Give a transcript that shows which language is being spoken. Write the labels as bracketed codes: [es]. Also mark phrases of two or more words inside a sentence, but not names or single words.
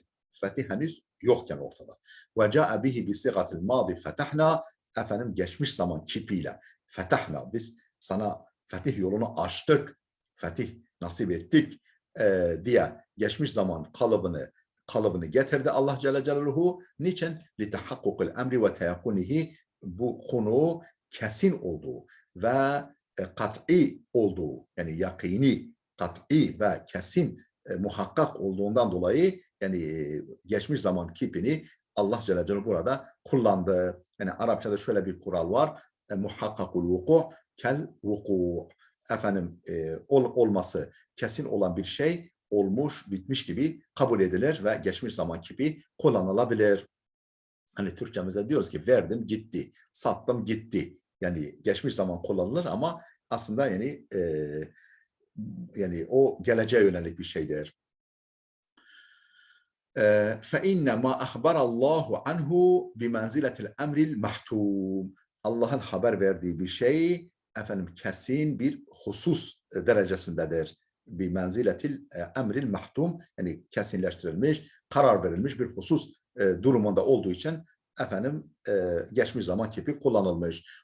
[tr] Fetih henüz yokken ortada. [ar] وجاء به بصيغة الماضي فتحنا, [tr] efendim geçmiş zaman kipiyle fetahna, biz sana fetih yolunu açtık, fetih nasip ettik diye geçmiş zaman kalıbını getirdi Allah Celle Celaluhu. Niçin? [ar] لِتَحَقُّقِ الْاَمْرِ وَتَيَقُنِهِ, [tr] bu konu kesin olduğu ve kat'i olduğu, yani yakini, kat'i ve kesin muhakkak olduğundan dolayı yani geçmiş zaman kipini Allah Celle Celaluhu burada kullandı. Yani Arapçada şöyle bir kural var. [ar] محقق الوقوع كالوقوع. [tr] Efendim olması kesin olan bir şey olmuş, bitmiş gibi kabul edilir ve geçmiş zaman kipi kullanılabilir. Hani Türkçemizde diyoruz ki verdim gitti, sattım gitti. Yani geçmiş zaman kullanılır ama aslında yani o geleceğe yönelik bir şeydir. [ar] فَاِنَّ مَا أَخْبَرَ اللّٰهُ عَنْهُ بِمَنْزِلَةِ الْاَمْرِ الْمَحْتُومِ. [tr] Allah'ın haber verdiği bir şey efendim kesin bir husus derecesindedir. Bir [ar] منزلة الأمر المحتوم, [tr] yani kesinleştirilmiş, karar verilmiş bir husus durumunda olduğu için efendim geçmiş zaman kipi kullanılmış.